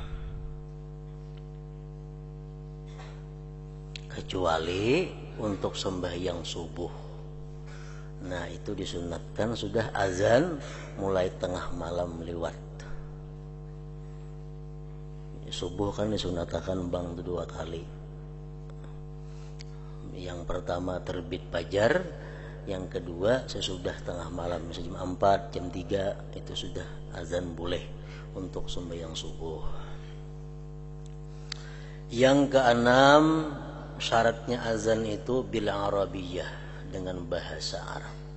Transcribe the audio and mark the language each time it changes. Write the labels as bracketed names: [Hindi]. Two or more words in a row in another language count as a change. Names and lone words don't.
[Indonesian] Kecuali untuk sembahyang subuh. Nah itu disunatkan sudah azan mulai tengah malam lewat. subuh kan disunatakan bang 2 kali. Yang pertama terbit fajar, yang kedua sesudah tengah malam, misalnya jam 4, jam 3 itu sudah azan boleh untuk sembahyang subuh. Yang keenam, syaratnya azan itu [Arabic] بالعربية, [Indonesian] dengan bahasa Arab.